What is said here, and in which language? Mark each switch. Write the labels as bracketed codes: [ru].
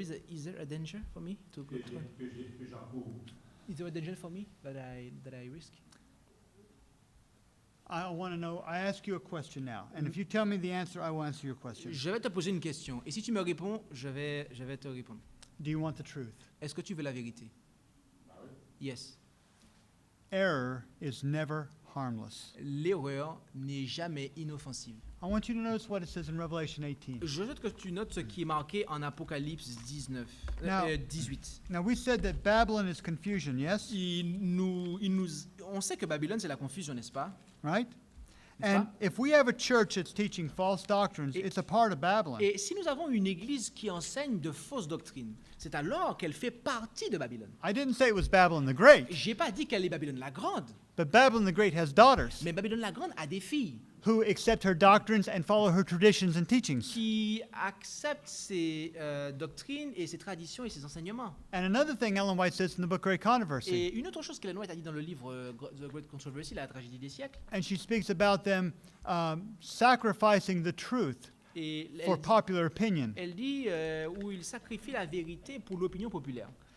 [en] Is there a danger for me to go to? [fr] que j'encours? [en] Is there a danger for me that I risk? I want to know. I ask you a question now, and if you tell me the answer, I will answer your question. [fr] Je vais te poser une question et si tu me réponds, je vais te répondre. [en] Do you want the truth? [fr] Est-ce que tu veux la vérité? [en] Yes. Error is never harmless. [fr] L'erreur n'est jamais inoffensive. [en] I want you to notice what it says in Revelation 18. [fr] Je souhaite que tu notes ce qui est marqué en Apocalypse 18. [en] Now we said that Babylon is confusion, yes? [fr] On sait que Babylone, c'est la confusion, n'est-ce pas? [en] Right? [fr] N'est-ce [en] And [fr] pas? [en] if we have a church that's teaching false doctrines, [fr] Et- [en] it's a part of Babylon. [fr] Et si nous avons une église qui enseigne de fausses doctrines, c'est alors qu'elle fait partie de Babylone. [en] I didn't say it was Babylon the Great, [fr] J'ai pas dit qu'elle est Babylone la Grande, [en] but Babylon the Great has daughters [fr] mais Babylone la Grande a des filles [en] who accept her doctrines and follow her traditions and teachings. [fr] qui acceptent ses doctrines et ses traditions et ses enseignements. [en] And another thing Ellen White says in the book Great Controversy, [fr] Et une autre chose qu'Ellen White a dit dans le livre The Great Controversy, la tragédie des siècles, [en] and she speaks about them sacrificing the truth [fr] et [en] for [fr] elle, [en] popular opinion. [fr] elle dit où il sacrifie la vérité pour l'opinion populaire.